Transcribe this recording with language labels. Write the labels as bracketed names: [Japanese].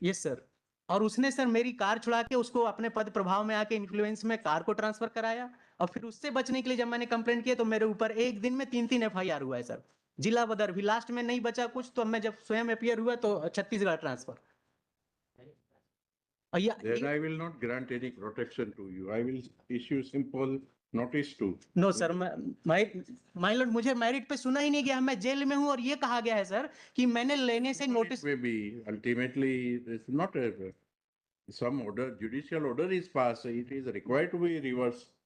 [English] Yes sir. [Hindi] और उसने sir मेरी कार छुड़ा के उसको अपने पद प्रभाव में आके इन्फ्लुएंस में कार को ट्रांसफर कराया, और फिर उससे बचने के लिए जब मैंने कंप्लेंट किया तो मेरे ऊपर एक दिन में 3-3 एफआईआर हुआ है सर। जिला बदर भी लास्ट में नहीं बचा कुछ, तो मैं जब स्वयं अपियर हुआ तो छत्तीसगढ़ ट्रांसफर। और [English] Then I will not grant any protection to you. I will issue simple notice to. No sir, my lord, [Hindi] मुझे मेरिट पे सुना ही नहीं गया, मैं जेल में हूं, और ये कहा गया है सर कि मैंने लेने से notice. [English] Maybe ultimately it's not some order, judicial order is passed. It is required to be reversed.